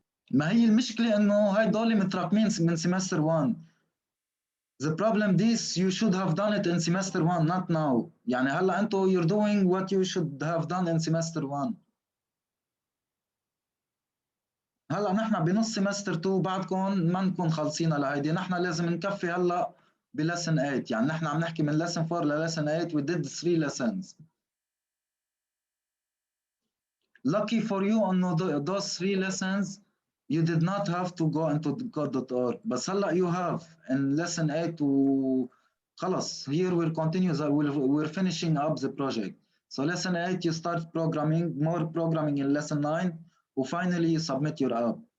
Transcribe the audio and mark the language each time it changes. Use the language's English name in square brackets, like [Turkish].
[Arabic] ما هي المشكلة إنه هدول متراكمين من semester 1. [English] The problem is you should have done it in semester 1, not now. [Arabic] يعني هلا أنتوا [English] you're doing what you should have done in semester 1. [Arabic] هلا نحن بنص semester 2 بعدكم ما نكون خلصينا لهيدي. نحن لازم نكفي هلا بلسن 8. يعني نحن عم نحكي من lesson 4 للسن 8. [English] We did 3 lessons. Lucky for you on those 3 lessons you did not have to go into code.org. [Arabic] بس هلا [English] you have in lesson 8 [Arabic] خلص. [English] Here we'll continue. We're finishing up the project. So lesson 8 you start programming, more programming in lesson 9, and finally you submit your app.